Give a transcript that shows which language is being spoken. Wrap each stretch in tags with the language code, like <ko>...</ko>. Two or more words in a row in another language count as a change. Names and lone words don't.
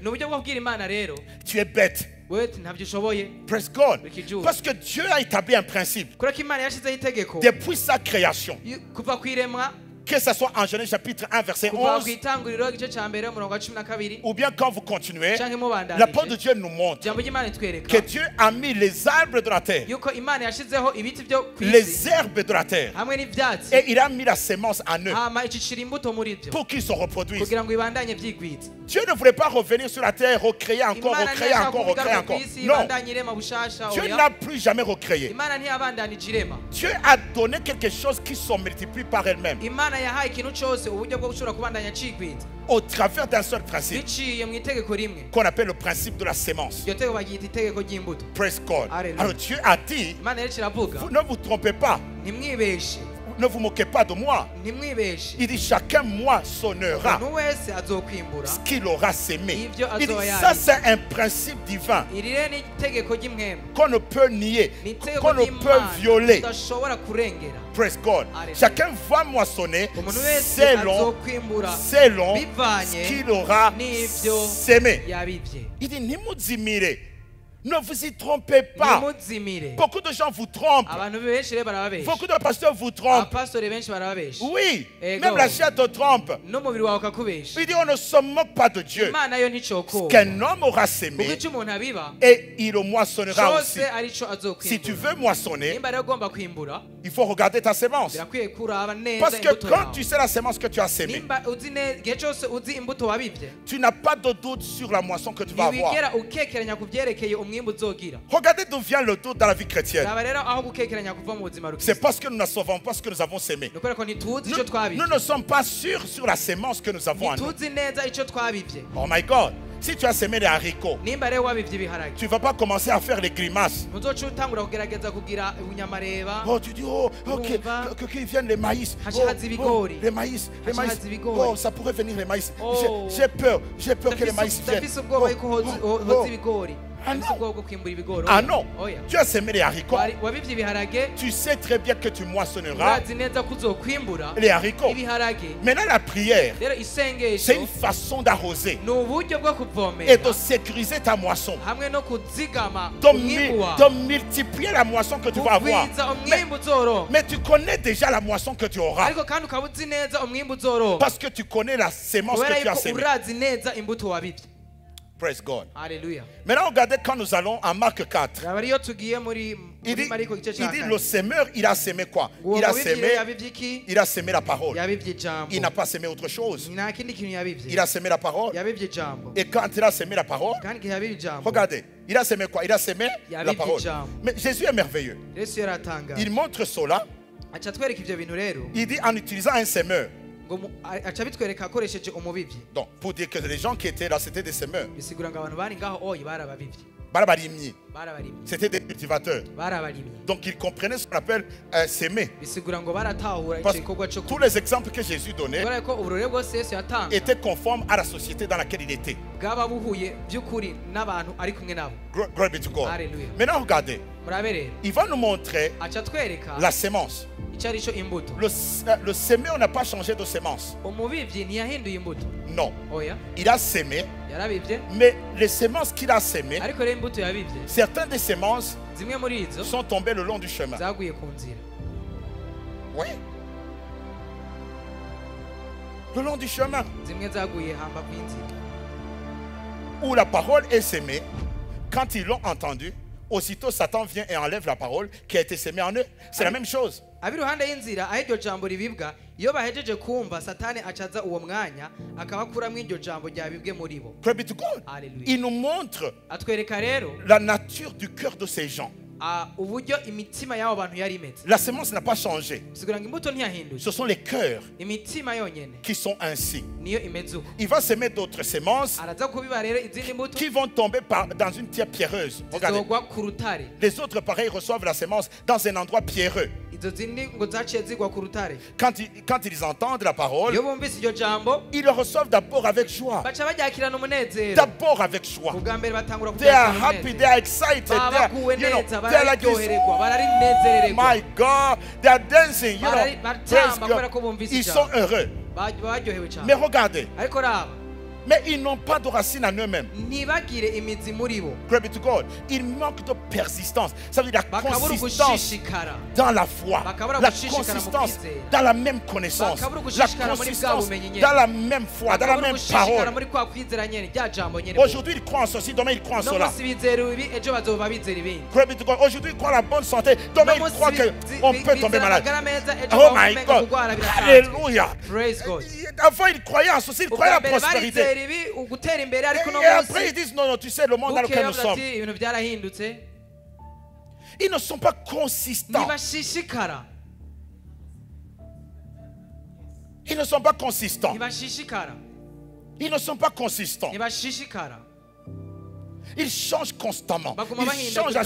<rn>ni uburyo bwo kubwira imana rero</rn> <fr>tu es bête.</fr> <rn>wewe ati ntabyo ushoboye</rn> <en>Praise God.</en> <rn>Bikijuru.</rn> <fr>Parce que Dieu a établi un principe</fr> <rn>kubera ko imana yashyizeho itegeko</rn> <fr>depuis sa création.</fr> <rn>kuva ku iremwa</rn> <fr>Que ce soit en Genèse chapitre 1, verset</fr> <rn>kuva ku 11, itanguriro igice cya mbere umurongo wa 12</rn> <fr>ou bien quand vous continuez,</fr> <rn>canke</rn> <fr>la parole de</fr> <rn>mubandanije</rn> <fr>Dieu nous montre</fr> <rn>ijambo ry'imana itwereka</rn> <fr>que Dieu a mis les arbres de la terre,</fr> <rn>yuko imana yashyizeho ibiti byo ku isi</rn> <fr>les herbes de la terre,</fr> <rn>hamwe n'ibyatsi</rn> <fr>et il a mis la sémence en eux</fr> <rn>hama icicira imbuto muri byo</rn> <fr>pour qu'ils se reproduisent.</fr> <rn>kugira ngo ibandanye byigwiza</rn> <fr>Dieu ne voulait pas revenir sur la terre, recréer encore,</fr> <rn>imana</rn> <fr>recréer</fr> <rn>ntiyashaka</rn> <fr>encore, recréer</fr> <rn>kuvuga ku</rn> <fr>encore.</fr> <rn>isi</rn> <fr>Non,</fr> <rn>ibandanye irema bushasha</rn> <fr>Dieu</fr> <rn>oya</rn> <fr>n'a plus jamais recréé.</fr> <rn>imana ntiyabandanije irema</rn> <fr>Dieu a donné quelque chose qui se multiplie par elle-même</fr> <rn>imana yahaye ikintu cyose uburyo bwo gushobora kubandanya cigwiza</rn> <fr>au travers d'un seul principe</fr> <rn>biciye mu itegeko rimwe</rn> <fr>qu'on appelle le principe de la sémence.</fr> <rn>iryo tegeko baryita itegeko ry'imbuto</rn> <en>Praise God.</en> <fr>Alléluia. Alors Dieu a dit,</fr> <rn>imana rero kiravuga</rn> <fr>vous ne vous trompez pas,</fr> <rn>ntimwibeshe</rn> <fr>ne vous moquez pas de moi.</fr> <rn>ntimwibeshe</rn> <fr>Il dit, chacun moissonnera</fr> <rn>umuntu wese azokwimbura</rn> <fr>ce qu'il aura sémé.</fr> <rn>Ibyo</rn> <fr>Il dit,</fr> <rn>azoya</rn> <fr>ça</fr> <rn>ari.</rn> <fr>c'est un principe divin</fr> <rn>iri rero ni itegeko ry'imwemwe</rn> <fr>qu'on ne peut nier,</fr> <rn>ni itegeko</rn> <fr>qu'on ne peut</fr> <rn>ry'imana</rn> <fr>violer.</fr> <rn>tudashobora kurengera</rn> <en>Praise God.</en> <fr>Alléluia. Chacun va moissonner</fr> <rn>umuntu wese</rn> <fr>selon</fr> <rn>azokwimbura</rn> <fr>ce</fr> <rn>bivanye</rn> <fr>qu'il aura</fr> <rn>n'ibyo</rn> <fr>sémé.</fr> <rn>yabibye</rn> <fr>Il dit, nimuzimire. Ne vous y trompez pas.</fr> <rn>nimuzimire</rn> <fr>Beaucoup de gens vous trompent.</fr> <rn>abantu benshi rero barababesha</rn> <fr>Beaucoup de pasteurs vous trompent.</fr> <rn>abapastori benshi barababesha</rn> <fr>Oui,</fr> <rn>Ego.</rn> <fr>même la chair te trompe.</fr> <rn>n'umubiri wawe ukakubesha</rn> <fr>Il dit, on ne se moque pas de Dieu.</fr> <rn>imana yo</rn> <fr>Ce</fr> <rn>nticokora</rn> <fr>qu'un homme aura</fr> <rn>kuko</rn> <fr>sémé,</fr> <rn>icyo umuntu abiba</rn> <fr>et il le moissonnera aussi.</fr> <rn>cyose arico</rn> <fr>Si tu</fr> <rn>azokwimbura</rn> <fr>veux moissonner,</fr> <rn>nimba rero ugomba kwimbura</rn> <fr>il faut regarder ta sémence.</fr> <rn>birakwiye kuraba neza</rn> <fr>Parce que</fr> <rn>imbuto</rn> <fr>quand tu</fr> <rn>yawe</rn> <fr>sais la sémence que tu as sémée,</fr> <rn>nimba uzi igihe cyose uzi imbuto wabibye</rn> <fr>tu n'as pas de doute sur la moisson que tu vas avoir.</fr> <rn>ntiwigera ukekeranya ku byerekeye umwimbu uzogira</rn> <fr>Regardez d'où vient le doute dans la vie chrétienne.</fr> <rn>raba rero aho gukekeranya kuva mu buzima</rn> <fr>C'est</fr> <rn>rukisi</rn> <fr>parce que nous ne savons pas ce que nous avons sémé.</fr> <rn>ni ukubera ko ntituzi icyo</rn> <fr>Nous</fr> <rn>twabibye</rn> <fr>ne sommes pas sûrs sur la sémence que nous avons en nous.</fr> <rn>ntituzi neza icyo twabibye</rn> <en>Oh my God.</en> <fr>Si tu as sémé des haricots,</fr> <rn>nimba rero wabibye ibiharage</rn> <fr>tu ne vas pas commencer à faire les grimaces.</fr> <rn>ntuzoca utangura kugerageza kugira ubunyamareba</rn> <fr>Oh, tu dis, oh, ok,</fr> <rn>Urumva?</rn> <fr>qu'ils viennent les maïs.</fr> <rn>Hashihaza ibigori.</rn> <fr>les maïs, les maïs.</fr> <rn>Hashihaza ibigori.</rn> <fr>Oh, ça pourrait venir les maïs. Oh. J'ai peur que les maïs viennent.</fr> <rn>ndafise ubwoba yuko hoza ibigori Ah ndafise</rn> <fr>non.</fr> <rn>ubwoba bwo kwimbura ibigori</rn> <fr>Ah non,</fr> <rn>oya</rn> <fr>tu as sémé les haricots.</fr> <rn>wabibye ibiharage</rn> <fr>Tu sais très bien que tu moissonneras</fr> <rn>urazi neza ko uzokwimbura</rn> <fr>les haricots.</fr> <rn>ibiharage</rn> <fr>Maintenant, la prière,</fr> <rn>rero</rn> <fr>c'est</fr> <rn>isengesho</rn> <fr>une façon d'arroser</fr> <rn>ni uburyo bwo</rn> <fr>et</fr> <rn>kuvomera</rn> <fr>de sécuriser ta moisson.</fr> <rn>hamwe no kuzigama</rn> <fr>De,</fr> <rn>umwimbu wawe</rn> <fr>de multiplier la moisson que tu vas avoir.</fr> <rn>kugwiza umwimbu uzoronka</rn> <fr>Mais tu connais déjà la moisson que tu auras.</fr> <rn>ariko kandi ukaba uzi neza umwimbu uzoronka</rn> <fr>Parce que tu connais la sémence</fr> <rn>kubera</rn> <fr>que tu as</fr> <rn>yuko</rn> <fr>sémée.</fr> <rn>urazi neza imbuto wabibye</rn> <en>Praise God.</en> <rn>Haleluya.</rn> <fr>Maintenant, regardez quand nous allons en Marc 4.</fr> <rn>Raba ariyo tugiye muri</rn> <fr>Il dit,</fr> <rn>Mariko igice cya</rn> <fr>le</fr> <rn>kane.</rn> <fr>semeur, il a semé quoi?</fr> <rn>Uwo</rn> <fr>Il a</fr> <rn>mubibyi</rn> <fr>semé,</fr> <rn>yabivye iki?</rn> <fr>il a semé la parole.</fr> <rn>Yabivye ijambo.</rn> <fr>Il n'a pas semé autre chose.</fr> <rn>Nta kindi kintu yabivye.</rn> <fr>Il a semé la parole.</fr> <rn>Yabivye ijambo.</rn> <fr>Et quand il a semé la parole,</fr> <rn>Kandi igihe yabivye ijambo.</rn> <fr>regardez, il a semé quoi? Il a semé la</fr> <rn>Yabivye</rn> <fr>parole.</fr> <rn>ijambo.</rn> <fr>Mais Jésus est merveilleux.</fr> <rn>Yesu yaratanga.</rn> <fr>Il montre cela.</fr> <rn>Aca atwereka ivyo bintu rero.</rn> <fr>Il dit en utilisant un semeur.</fr> <rn>Ngo aca bitwereka akoresheje umubivyi.</rn> <fr>Donc, pour dire que les gens qui étaient là, c'était des semeurs.</fr> <rn>Bisigura ngo abantu bari ngaho oyi barababivyi. Barabarimyi. Barabarimyi.</rn> <fr>C'était des cultivateurs.</fr> <rn>Barabarimyi.</rn> <fr>Donc, ils comprenaient ce qu'on appelle semer.</fr> <rn>Bisigura ngo baratahura</rn> <fr>Parce</fr> <rn>igikorwa</rn> <fr>que</fr> <rn>cyo</rn> <fr>tous les exemples que Jésus donnait</fr> <rn>kubera ko uburore bwose Yesu yatanga</rn> <fr>étaient conformes à la société dans laquelle il était.</fr> <rn>bwaba buhuye by'ukuri n'abantu ari kumwe nabo.</rn> <en>Glory be to God. Hallelujah.</en> <fr>Maintenant, regardez.</fr> <rn>Murabe rero</rn> <fr>Il va nous montrer</fr> <rn>aca atwereka</rn> <fr>la sémence.</fr> <rn>icyo ari cyo imbuto.</rn> <fr>Le semeur n'a pas changé de sémence.</fr> <rn>Umubivyi ntiyahinduye imbuto.</rn> <fr>Non.</fr> <rn>Oya</rn> <fr>Il a semé,</fr> <rn>yarabivye</rn> <fr>mais les sémences qu'il a semées,</fr> <rn>ariko rero imbuto yabivye</rn> <fr>certaines des sémences</fr> <rn>zimwe muri izo</rn> <fr>sont tombées le long du chemin.</fr> <rn>zaguye ku nzira.</rn> <fr>Oui. Le long du chemin.</fr> <rn>Zimwe zaguye hamba kw'inzira.</rn> <fr>Où la parole est sémée, quand ils l'ont entendue, aussitôt Satan vient et enlève la parole qui a été sémée en eux. C'est la même chose.</fr> <rn>Abiruhande y'inzira aho iryo jambo ribibwa iyo bahejeje kumva satani acaza uwo mwanya akabakuramwo iryo jambo ryabibwe muri bo.</rn> <en>Glory be to God. Hallelujah.</en> <fr>Il nous montre</fr> <rn>Atwereka rero</rn> <fr>la nature du cœur de ces gens.</fr> <rn>uburyo imitima y'abo bantu yari imeze.</rn> <fr>La sémence n'a pas changé.</fr> <rn>Bisigura ngo imbuto ntiyahindutse.</rn> <fr>Ce sont les cœurs</fr> <rn>Imitima yonyene</rn> <fr>qui sont ainsi.</fr> <rn>niyo imeze uko.</rn> <fr>Il va semer d'autres sémences</fr> <rn>Araza kubiba rero izindi mbuto</rn> <fr>qui vont tomber dans une terre pierreuse. Regardez.</fr> <rn>zizogwa ku rutare.</rn> <fr>Les autres, pareil, reçoivent la sémence dans un endroit pierreux.</fr> <rn>Izo zindi ngo zaciye zigwa ku rutare.</rn> <fr>Quand ils entendent la parole,</fr> <rn>Iyo bumvise iryo jambo</rn> <fr>ils le reçoivent d'abord avec joie.</fr> <rn>baca baryakirana umunezero.</rn> <fr>D'abord avec joie.</fr> <rn>Ubwa mbere batangura</rn> <en>They are</en> <rn>kuryakirana</rn> <en>happy, they</en> <rn>umunezero.</rn> <en>are excited.</en> <rn>Baba baguwe</rn> <en>They are,</en> <rn>neza</rn> <en>they're like this.</en> <rn>bararyohererwa Oh bararinezerererwa.</rn> <en>my God, they are dancing.</en> <rn>Barari-</rn> <en>Praise</en> <rn>baratamba</rn> <en>God.</en> <rn>kubera ko bumvise</rn> <fr>Ils</fr> <rn>ijambo.</rn> <fr>sont heureux.</fr> <rn>baryohewe cyane.</rn> <fr>Mais regardez,</fr> <rn>Ariko raba</rn> <fr>mais ils n'ont pas de racines en eux-mêmes.</fr> <rn>ntibagire imizi muri bo</rn> <en>Glory be to God.</en> <fr>Il manque de persistance. Ça veut dire la</fr> <rn>bakabura</rn> <fr>consistance</fr> <rn>ugushishikara</rn> <fr>dans la foi,</fr> <rn>bakabura</rn> <fr>la</fr> <rn>gushishikara mu</rn> <fr>consistance</fr> <rn>kwizera.</rn> <fr>dans la même connaissance,</fr> <rn>Bakabura</rn> <fr>la</fr> <rn>gushishikara muri bwa</rn> <fr>consistance</fr> <rn>bumenyi nyene.</rn> <fr>dans la même foi, dans la</fr> <rn>bakabura</rn> <fr>même</fr> <rn>gushishikara</rn> <fr>parole.</fr> <rn>muri kwa kwizera nyene rya jambo nyene.</rn> <fr>Aujourd'hui, ils croient en ceci, demain, ils croient en</fr> <rn>no</rn> <fr>cela.</fr> <rn>munsi bizera ibi ejo bazoba bizera ibindi.</rn> <en>Glory be to God.</en> <fr>Aujourd'hui, ils croient à la bonne santé, demain,</fr> <rn>No</rn> <fr>ils croient</fr> <rn>munsi</rn> <fr>qu'on peut tomber malade.</fr> <rn>amagara meza ejo</rn> <en>Oh my</en> <rn>bazoba</rn> <en>God.</en> <rn>kugwara birasanzwe.</rn> <fr>Alléluia.</fr> <en>Praise God.</en> <fr>Avant, ils croyaient en ceci, ils croyaient à</fr> <rn>ubwa</rn> <fr>la</fr> <rn>mbere</rn> <fr>prospérité.</fr> <rn>barizera ibi ugutera imbere ariko no</rn> <fr>Et après,</fr> <rn>munsi</rn> <fr>ils disent, non, non, tu sais, le monde dans lequel</fr> <rn>bukeye</rn> <fr>nous</fr> <rn>bavuga</rn> <fr>sommes.</fr> <rn>ati ibintu byarahindutse.</rn> <fr>Ils ne sont pas consistants.</fr> <rn>ntibashishikara</rn> <fr>Ils ne sont pas consistants.</fr> <rn>ntibashishikara</rn> <fr>Ils ne sont pas consistants.</fr> <rn>ntibashishikara</rn> <fr>Ils changent constamment.</fr> <rn>baguma</rn> <fr>Ils changent à</fr>